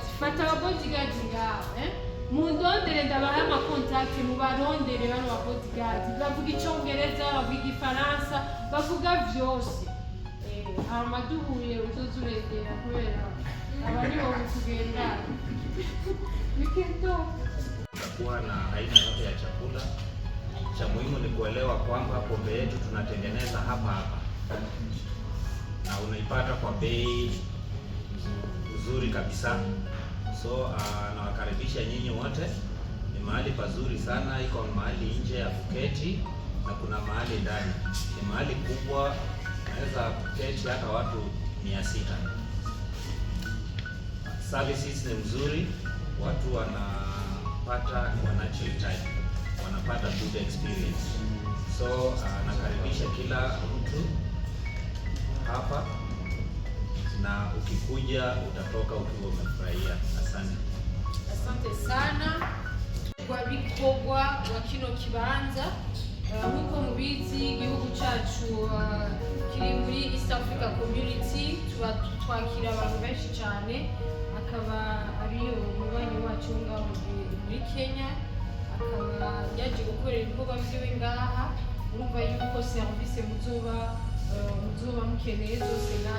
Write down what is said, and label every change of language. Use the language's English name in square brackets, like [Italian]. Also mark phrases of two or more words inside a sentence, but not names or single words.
[Rundi] Fata aba bodyguard ngaho, mundondere ndabaha ama contact, mubarondere bano ba bodyguard, bavuga icyongereza, bavuga igifaransa, bavuga byose. Amaduhuye utozuregera kubera abandi bo kugenda weekend [Swahili] kuwa na aina yote ya chakula. Cha muhimu ni kuelewa kwamba pombe yetu tunatengeneza hapa na unaipata kwa bei nzuri kabisa. So nawakaribisha nyinyi wote, ni mahali pazuri sana, iko mahali nje ya kuketi na kuna mahali ndani. Ni mahali kubwa, naweza kuketi hata watu 600. Services ni mzuri, watu wanachill, wanapata [English] good experience. [Swahili] So nakaribisha kila mtu hapa, na ukikuja utatoka ukiwa umefurahia. Asante sana kwa bikorwa wa [Rundi] kino kibanza. Nkuko mubizi igihugu cyacu kiri muri East Africa Community, twakira abantu benshi cyane, akaba yaje gukorera ibikorwa vyiwe ngaha urumva yuko service muzoba mukeneye zose ngaha